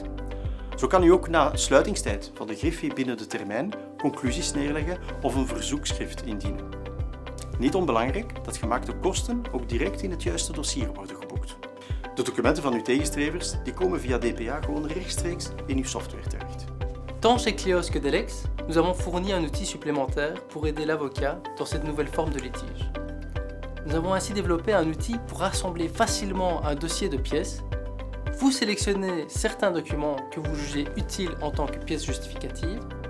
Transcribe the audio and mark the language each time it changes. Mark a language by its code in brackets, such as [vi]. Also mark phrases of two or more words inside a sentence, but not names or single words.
[nl] Zo kan u ook na sluitingstijd van de griffie binnen de termijn conclusies neerleggen of een verzoekschrift indienen. Niet onbelangrijk dat gemaakte kosten ook direct in het juiste dossier worden geboekt. De documenten van uw tegenstrevers die komen via DPA gewoon rechtstreeks in uw software terecht. [fr] Tant chez Cleos que Delex, nous avons fourni un outil supplémentaire pour aider l'avocat dans cette nouvelle forme de litige. Nous avons ainsi développé un outil pour rassembler facilement un dossier de pièces. Vous sélectionnez certains documents que vous jugez utiles en tant que pièces justificatives.